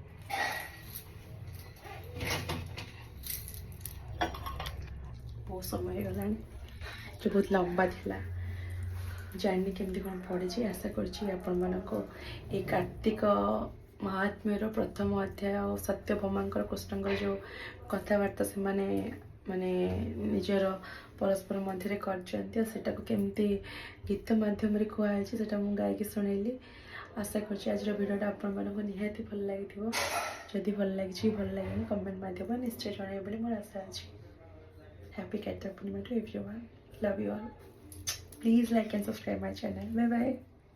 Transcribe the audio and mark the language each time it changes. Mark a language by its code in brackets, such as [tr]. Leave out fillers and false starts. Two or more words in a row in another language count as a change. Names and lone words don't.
[or] ବହୁତ ସମୟ ହେଇଗଲାଣି ଯେ ବହୁତ ଲମ୍ବା ଥିଲା ଜାଣିନି କେମିତି କ'ଣ ପଡ଼ିଛି ଆଶା କରୁଛି ଆପଣମାନଙ୍କୁ ଏଇ କାର୍ତ୍ତିକ ମହାତ୍ମ୍ୟର ପ୍ରଥମ ଅଧ୍ୟାୟ ସତ୍ୟଭାମାଙ୍କର କୃଷ୍ଣଙ୍କର ଯେଉଁ କଥାବାର୍ତ୍ତା ସେମାନେ ମାନେ ନିଜର ପରସ୍ପର ମଧ୍ୟରେ କରିଛନ୍ତି ଆଉ ସେଟାକୁ କେମିତି ଗୀତ ମାଧ୍ୟମରେ କୁହାଯାଇଛି ସେଟା ମୁଁ ଗାଇକି ଶୁଣେଇଲି। ଆଶା କରୁଛି ଆଜିର ଭିଡ଼ିଓଟା ଆପଣମାନଙ୍କୁ ନିହାତି ଭଲ ଲାଗିଥିବ। ଯଦି ଭଲ ଲାଗିଛି ଭଲ ଲାଗେନି କମେଣ୍ଟ ମାଧ୍ୟମରେ ନିଶ୍ଚୟ ଜଣାଇବେ ବୋଲି ମୋର ଆଶା ଅଛି। [en] Happy Kartik Purnima to everyone. Love you all. Please like and subscribe my channel. Bye bye.